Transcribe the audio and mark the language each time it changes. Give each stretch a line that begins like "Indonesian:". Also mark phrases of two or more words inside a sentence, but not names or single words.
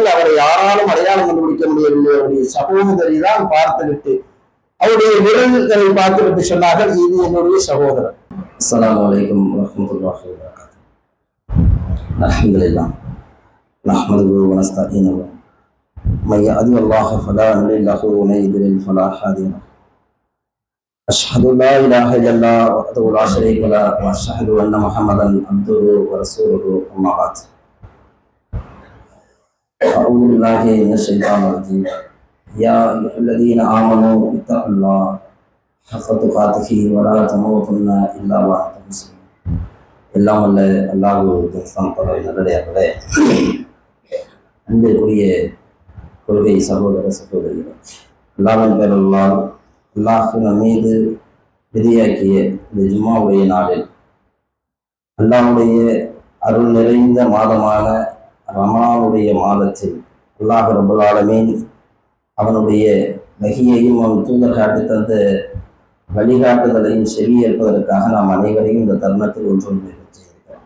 Tamil: அவரை யாராலும் அடையாளம் கண்டுபிடிக்க முடியவில்லை. அவருடைய சகோதரி தான் பார்த்துவிட்டு, அவருடைய விரல்களை பார்த்துவிட்டு சொன்னார்கள், இது என்னுடைய சகோதரர்.
Arabic: السلام عليكم ورحمة الله وبركاته. الحمد لله نحمده و نستعينه من يهده الله فلا مضل له ومن يضلل فلا هادي له. أشهد أن لا إله إلا الله وحده لا شريك له وأشهد أن محمدا عبده ورسوله أما بعد. أعوذ بالله من الشيطان الرجيم. يا أيها الذين آمنوا اتقوا الله حق تقاته ولا تموتن إلا وأنتم مسلمون.
Tamil: எல்லாம் வல்ல அல்லாஹ்வுடைய நல்லடியார்களே, அன்பிற்குரிய கொள்கை சகோதர சகோதரிகள், அல்லாஹ்வின் பேரல்லால் அல்லாஹ் நம் மீது விதியாக்கிய இந்த ஜும்மாவுடைய நாளில் அல்லாஹ்வுடைய அருள் நிறைந்த மாதமான ரமலானுடைய மாதத்தில்
Arabic: الله رب العالمين
Tamil: அவனுடைய வஹியையும் அவன் தூதர் காட்டி தந்த வழிகாட்டுதலையும் செவியேற்பதற்காக நாம் அனைவரையும் இந்த தருணத்தில் ஒன்று செய்திருக்கிறோம்.